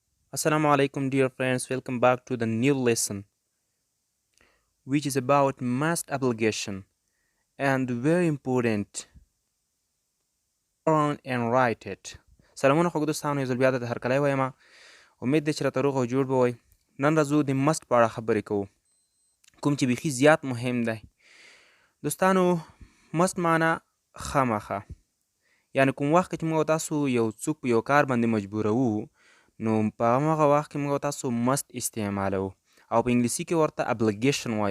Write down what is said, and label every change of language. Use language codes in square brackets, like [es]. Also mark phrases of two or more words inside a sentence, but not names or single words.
[en] Assalamu alaikum, dear friends. Welcome back to the new lesson, which is about must obligation and very important. Learn and write it. [ps] سلامونه خوږو دوستانو، یو ځل بیا د هرکلی وایم. امید دی چې راته روغ او جوړ به وئ. نن راځو د مست په اړه خبرې کوو، کوم چې بیخي زیات مهم دی. دوستانو، مست معنا خامخا، یعنې کوم وخت چې موږ تاسو یو څوک په یو کار باندې مجبوروو، نو په همغه وخت کې موږ تاسو مست استعمالوو، او په انګلیسي کې ورته ابلیګیشن وایي.